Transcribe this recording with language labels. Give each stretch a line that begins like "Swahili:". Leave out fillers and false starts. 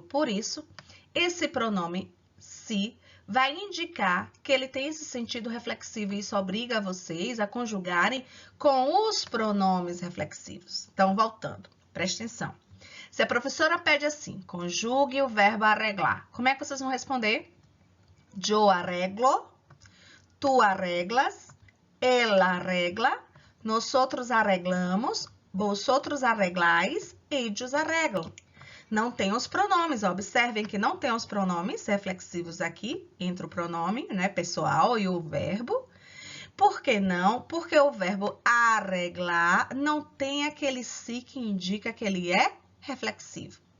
Portuguese: Por isso, esse pronome se vai indicar que ele tem esse sentido reflexivo e isso obriga vocês a conjugarem com os pronomes reflexivos. Então, voltando, presta atenção. Se a professora pede assim, conjugue o verbo arreglar, como é que vocês vão responder?
Spanish: Yo arreglo, tu arreglas, ela arregla, nosotros arreglamos, vosotros arreglais, ellos arreglam.
Portuguese: Não tem os pronomes, observem que não tem os pronomes reflexivos aqui, entre o pronome, né, pessoal e o verbo. Por que não? Porque o verbo arreglar não tem aquele si que indica que ele é reflexivo.